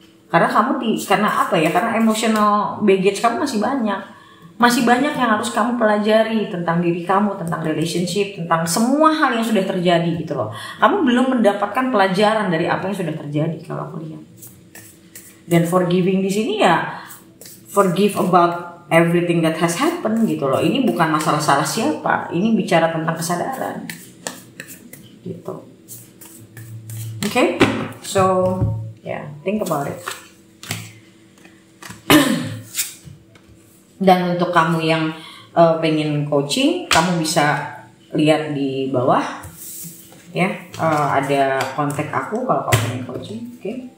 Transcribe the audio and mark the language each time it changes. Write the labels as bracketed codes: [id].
[id] Karena karena apa ya? Karena emotional baggage kamu masih banyak. Masih banyak yang harus kamu pelajari tentang diri kamu, tentang relationship, tentang semua hal yang sudah terjadi gitu loh. Kamu belum mendapatkan pelajaran dari apa yang sudah terjadi kalau aku lihat. [en] Dan forgiving [id] di sini ya [en] forgive about everything that has happened [id] gitu loh. Ini bukan masalah salah siapa, ini bicara tentang kesadaran gitu. [en] Okay, so yeah, think about it. [id] Dan untuk kamu yang pengen coaching, kamu bisa lihat di bawah ya, ada kontak aku kalau kamu pengen coaching. Oke.